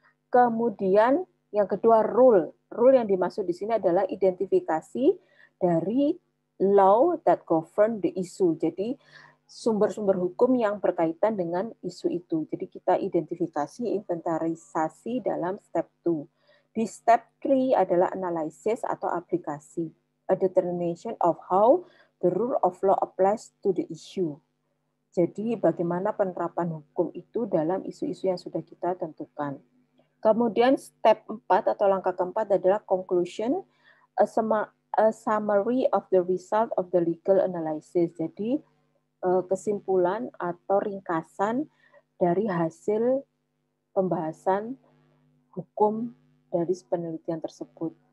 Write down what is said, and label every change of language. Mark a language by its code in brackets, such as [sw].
[id] Kemudian yang kedua rule. Rule yang dimaksud di sini adalah identifikasi dari [en] law that govern the issue. [id] Jadi sumber-sumber hukum yang berkaitan dengan isu itu. Jadi kita identifikasi, inventarisasi dalam step 2. Di step 3 adalah analysis atau aplikasi. [en] A determination of how the rule of law applies to the issue. [id] Jadi bagaimana penerapan hukum itu dalam isu-isu yang sudah kita tentukan. Kemudian step 4 atau langkah keempat adalah [en] conclusion, a summary of the result of the legal analysis. [id] Jadi kesimpulan atau ringkasan dari hasil pembahasan hukum dari penelitian tersebut.